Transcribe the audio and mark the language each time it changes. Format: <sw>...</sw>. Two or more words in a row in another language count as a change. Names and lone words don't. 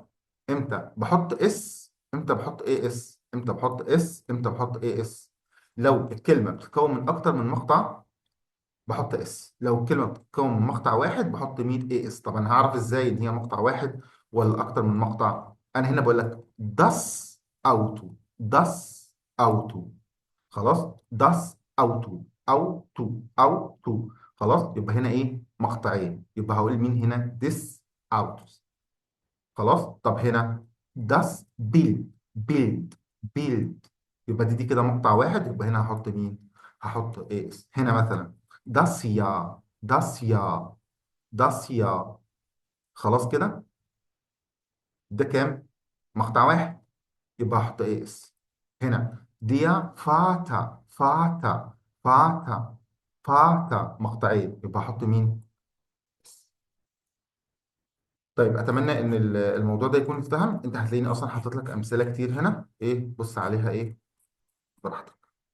<ar>امتى بحط اس؟ امتى بحط اي اس؟ امتى بحط اس؟ امتى بحط اي اس؟ لو الكلمه بتتكون من اكتر من مقطع بحط اس. لو الكلمه بتتكون من مقطع واحد بحط 100 اي اس. طب انا هعرف ازاي ان هي مقطع واحد ولا اكتر من مقطع؟ انا هنا بقول لك</ar> <de>das Auto. das Auto. خلاص، das Auto. Auto. Auto.</de> <ar>خلاص، يبقى هنا ايه؟ مقطعين. يبقى هقول مين هنا؟</ar> <en>this autos.</en> <de>خلاص.</de> <ar>طب هنا</ar> <de>das Bild. Bild. Bild.</de> <ar>يبقى دي كده مقطع واحد، يبقى هنا هحط مين؟ هحط اس. هنا مثلا</ar> <de>das Jahr. das Jahr. das Jahr.</de> <ar>خلاص كده، ده كام؟ مقطع واحد، يبقى هحط اس. هنا</ar> <de>der Vater. Vater. Vater. Vater.</de> <ar>مقطعين، يبقى هحط مين؟ طيب اتمنى ان الموضوع ده يكون اتفهم. انت هتلاقيني اصلا حاطط لك امثله كتير هنا، ايه بص عليها ايه براحتك.</ar>